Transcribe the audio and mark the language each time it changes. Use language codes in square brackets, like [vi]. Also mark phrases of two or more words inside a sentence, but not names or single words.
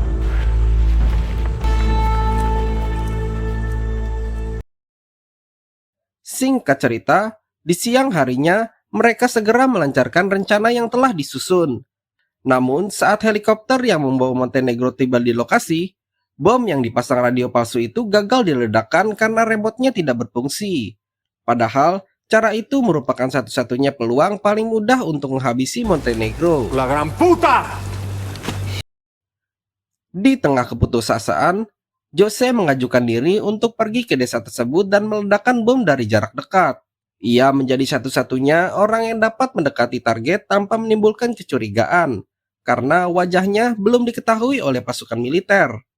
[id] Singkat cerita, di siang harinya mereka segera melancarkan rencana yang telah disusun. Namun saat helikopter yang membawa Montenegro tiba di lokasi, bom yang dipasang radio palsu itu gagal diledakkan karena remote-nya tidak berfungsi. Padahal, cara itu merupakan satu-satunya peluang paling mudah untuk menghabisi Montenegro. [es] La gran puta! [id] Di tengah keputusasaan, Jose mengajukan diri untuk pergi ke desa tersebut dan meledakkan bom dari jarak dekat. Ia menjadi satu-satunya orang yang dapat mendekati target tanpa menimbulkan kecurigaan, karena wajahnya belum diketahui oleh pasukan militer.